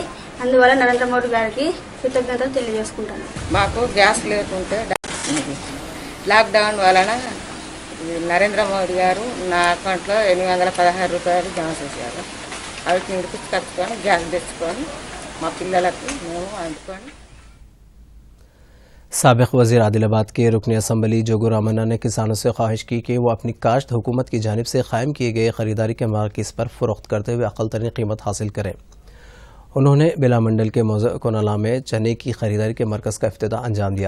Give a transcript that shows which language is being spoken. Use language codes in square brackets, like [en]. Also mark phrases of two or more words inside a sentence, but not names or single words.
[te] అందువల్ల నరేంద్ర మోడీ గారికి కృతజ్ఞతలు తెలియజేసుకుంటాను. మాకు గ్యాస్ లేకుంటే లాక్డౌన్ వలన నరేంద్ర మోడీ గారు నా అకౌంట్లో 816 రూపాయలు జమ చేశారు. అవి ఇంటికి కట్టుకొని గ్యాస్ తెచ్చుకొని మా పిల్లలకు మేము వండుకొని। [ur] سابق وزیر عادل آباد کے رکن اسمبلی جوگو رامنا نے کسانوں سے خواہش کی کہ وہ اپنی کاشت حکومت کی جانب سے قائم کیے گئے خریداری کے مراکز پر فروخت کرتے ہوئے اقل ترین قیمت حاصل کریں۔ انہوں نے بلا منڈل کے موضع کونالا میں چنے کی خریداری کے مرکز کا افتتاح انجام دیا۔